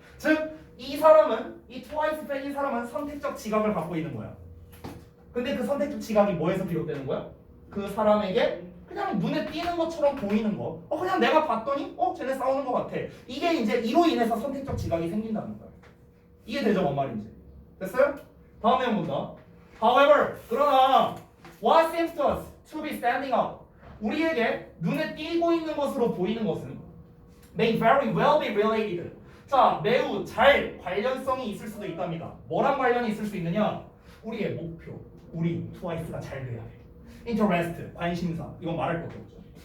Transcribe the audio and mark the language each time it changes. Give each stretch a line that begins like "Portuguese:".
Korean: 즉, 이 트와이스 팬인 사람은 선택적 지각을 갖고 있는 거야. 근데 그 선택적 지각이 뭐에서 비롯되는 거야? 그 사람에게 그냥 눈에 띄는 것처럼 보이는 거. 그냥 내가 봤더니 쟤네 싸우는 것 같아. 이게 이제 이로 인해서 선택적 지각이 생긴다는 거야. 이해되죠? 뭔 말인지. 됐어요? 다음에 한번 본다.
English: However,
Korean: 그러나
English: what seems to us to be standing out.
Korean: 우리에게 눈에 띄고 있는 것으로 보이는 것은
English: may very well be related.
Korean: 자, 매우 잘 관련성이 있을 수도 있답니다. 뭐랑 관련이 있을 수 있느냐? 우리의 목표, 우리 트와이스가 잘 돼야 돼. interest, 관심사, 이건 말할 것도 없죠.